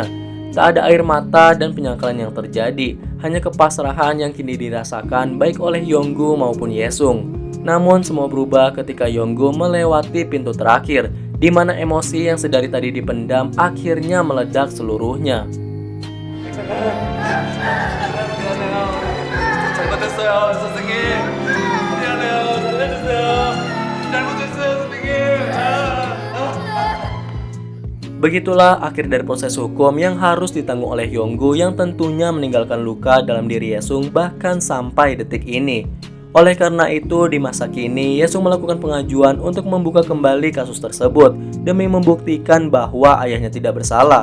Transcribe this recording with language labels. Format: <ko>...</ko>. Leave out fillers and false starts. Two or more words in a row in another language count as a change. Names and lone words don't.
<id>Tak ada air mata dan penyangkalan yang terjadi, hanya kepasrahan yang kini dirasakan baik oleh Yonggu maupun Yesung. Namun semua berubah ketika Yonggu melewati pintu terakhir, di mana emosi yang sedari tadi dipendam akhirnya meledak seluruhnya.</id> <ko>잘못했어요, 선생님. 미안해요. 살려주세요. 잘못했어요, 선생님.</ko> <id>Begitulah akhir dari proses hukum yang harus ditanggung oleh Yonggu yang tentunya meninggalkan luka dalam diri Yesung bahkan sampai detik ini. Oleh karena itu, di masa kini, Yesung melakukan pengajuan untuk membuka kembali kasus tersebut demi membuktikan bahwa ayahnya tidak bersalah.</id>